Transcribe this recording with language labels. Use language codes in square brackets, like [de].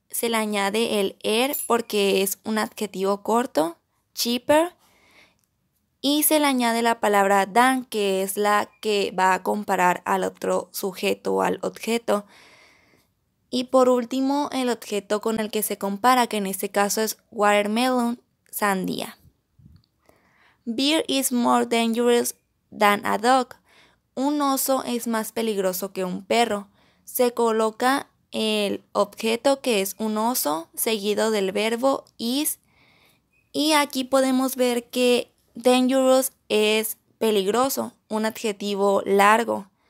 [es] Se le añade el porque es un adjetivo corto, cheaper. Y se le añade la palabra than, que es la que va a comparar al otro sujeto o al objeto. Y por último, el objeto con el que se compara, que en este caso es watermelon, sandía. [en] Bear is more dangerous than a dog. [es] Un oso es más peligroso que un perro. Se coloca el objeto que es un oso, seguido del verbo is. Y aquí podemos ver que dangerous es peligroso, un adjetivo largo.